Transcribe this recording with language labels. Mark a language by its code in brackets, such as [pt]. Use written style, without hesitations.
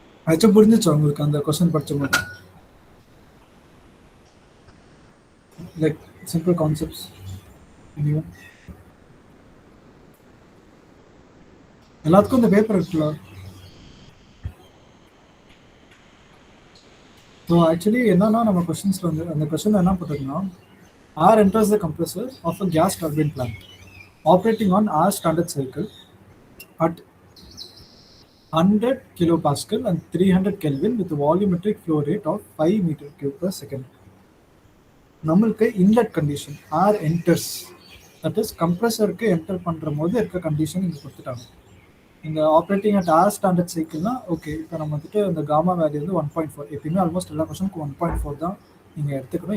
[ta] ஆக்சுவலாக புரிஞ்சிச்சா உங்களுக்கு அந்த கொஸ்டின் படிச்ச மாதிரி? லைக் சிம்பிள் கான்செப்ட்ஸ் எல்லாத்துக்கும் இந்த பேப்பர் இருக்குல்ல. ஸோ ஆக்சுவலி என்னன்னா நம்ம கொஸ்டின்ஸில் வந்து அந்த கொஸ்டின் என்ன போட்டிருக்குன்னா, [en] R enters the compressor of a gas turbine plant operating on R standard cycle at 100 kilopascal and 300 Kelvin with a volumetric flow rate of 5 meter cube per second. [ta] நம்மளுக்கு inlet condition [en] R enters, [ta] that is கம்ப்ரெசருக்கு enter பண்ணுற போது இருக்க condition இங்கே கொடுத்துட்டாங்க. இந்த operating at R standard சைக்கிள்னா okay. இப்போ நம்ம வந்துட்டு இந்த காமா வேல்யூ வந்து 1.4, எப்பயுமே ஆல்மோஸ்ட் எல்லா கொஸ்டினுக்கும் 1.4 தான் நீங்கள் எடுத்துக்கணும்.